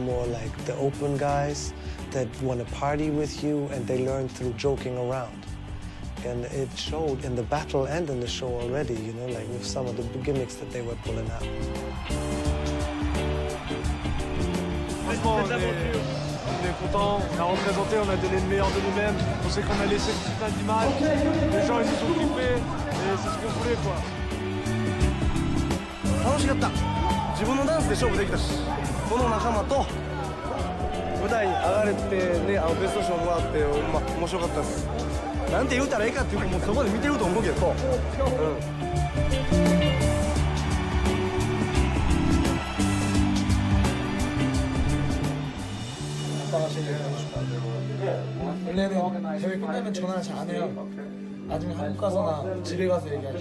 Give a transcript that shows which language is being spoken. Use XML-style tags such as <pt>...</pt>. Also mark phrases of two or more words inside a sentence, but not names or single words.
<en>more like the open guys that want to party with you, and they learn through joking around. And it showed in the battle and in the show already, you know, like with some of the gimmicks that they were pulling out.</en> <fr>Franchement, on est content, on a représenté, on a donné le meilleur de nous-mêmes. On sait qu'on a laissé le petit pain d'image. Les gens, ils nous ont kiffé, et c'est ce qu'on voulait, quoi.</fr> <ja>楽しかった。自分のダンスで勝負できたし、この仲間と舞台に上がれてね、ベスト賞もらって、面白かったです。なんて言うたらいいかっていうか、もうそこで見てると思うけど、</ja> <ko>원래는 대회 끝나면 전화를 잘 안 해요. 나중에 한국 가서나 집에 가서 얘기하죠.</ko>